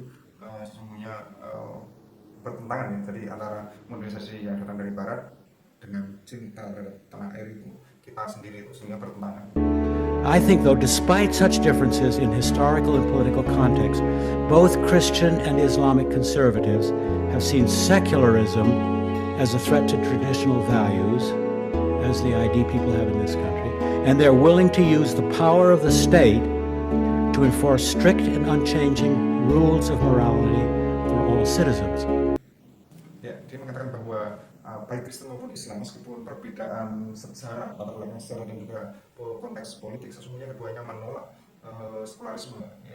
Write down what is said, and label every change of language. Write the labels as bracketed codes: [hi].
[id] Itu sesungguhnya bertentangan ya. Jadi antara modernisasi yang datang dari Barat dengan cinta terhadap tanah air itu, kita sendiri itu sehingga bertentangan. [en] I think, though, despite such differences in historical and political context, both Christian and Islamic conservatives have seen secularism as a threat to traditional values, as the ID people have in this country, and they're willing to use the power of the state to enforce strict and unchanging rules of morality for all citizens. [id] Ya, dia mengatakan bahwa baik Kristen maupun Islam, meskipun perbedaan sejarah, latar belakang sejarah dan juga konteks politik, sesungguhnya keduanya menolak sekularisme.